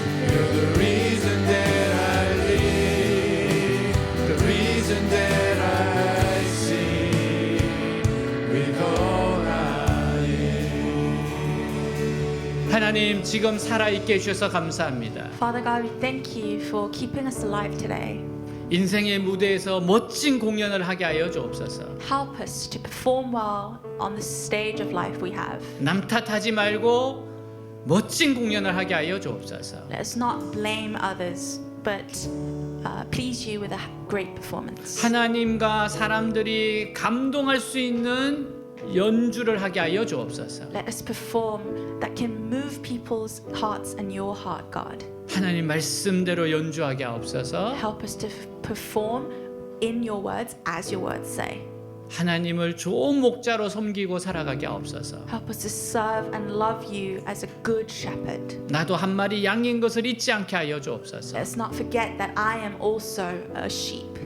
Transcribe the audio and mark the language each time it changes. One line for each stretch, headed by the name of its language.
English: You're the reason that I live, the reason that I sing with all I am.
Korean: 하나님, 지금 살아있게 해주셔서 감사합니다.
English: Father God, we thank you for keeping us alive today.
Korean: 인생의 무대에서 멋진 공연을 하게 하여 주옵소서.
English: Help us to perform well on the stage of life we have.
Korean: 남 탓하지 말고 멋진 공연을 하게 하여 주옵소서.
English: Let us not blame others, but please you with a great performance.
Korean: 하나님과 사람들이 감동할 수 있는 연주를 하게 하여 주옵소서.
English: Let us perform that can move people's hearts and your heart, God.
Korean: 하나님 말씀대로 연주하게 하옵소서.
English: Help us to perform in your words as your words say.
Korean: 하나님을 좋은 목자로 섬기고 살아가게 하옵소서.
English: Help us to serve and love you as a good shepherd.
Korean: 나도 한 마리 양인 것을 잊지 않게 하여 주옵소서.
English: Let us not forget that I am also a sheep.